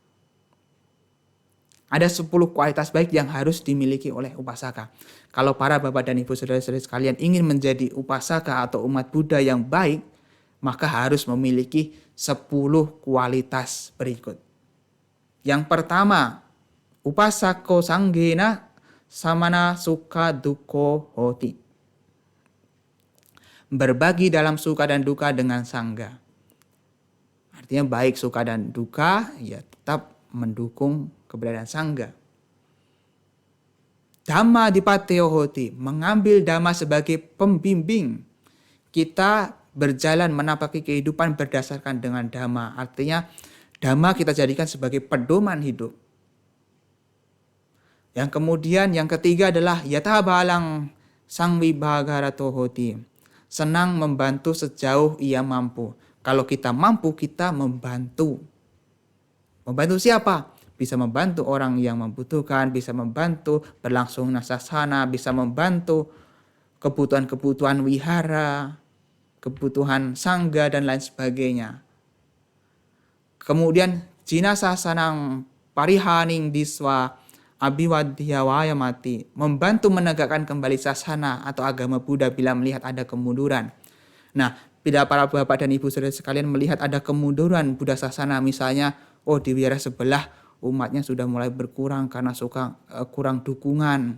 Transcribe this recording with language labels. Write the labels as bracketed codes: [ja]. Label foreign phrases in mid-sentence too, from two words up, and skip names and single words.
[id] Ada 10 kualitas baik yang harus dimiliki oleh upasaka. Kalau para bapak dan ibu saudara-saudari sekalian ingin menjadi upasaka atau umat Buddha yang baik, maka harus memiliki 10 kualitas berikut. Yang pertama, [pi] upasako sanggena samana sukha dukho hoti. [id] Berbagi dalam suka dan duka dengan sangga. Artinya baik suka dan duka, ya tetap mendukung keberadaan sangga. [pi] Dhamma dipateo hoti, [id] mengambil Dhamma sebagai pembimbing. Kita berjalan menapaki kehidupan berdasarkan dengan Dhamma. Artinya Dhamma kita jadikan sebagai pedoman hidup. Yang kemudian yang ketiga adalah [pi] yatha balang sangvibhagarato hoti. [id] Senang membantu sejauh ia mampu. Kalau kita mampu, kita membantu. Membantu siapa? Bisa membantu orang yang membutuhkan, bisa membantu berlangsung nasasana, bisa membantu kebutuhan-kebutuhan wihara, kebutuhan sangga, dan lain sebagainya. Kemudian [pi] jina sasanang parihaning diswa abiwadhyawaya mati, [id] membantu menegakkan kembali sasana atau agama Buddha bila melihat ada kemunduran. Nah, bila para bapak dan ibu saudara sekalian melihat ada kemunduran Buddha sasana, misalnya di wihara sebelah umatnya sudah mulai berkurang karena kurang dukungan.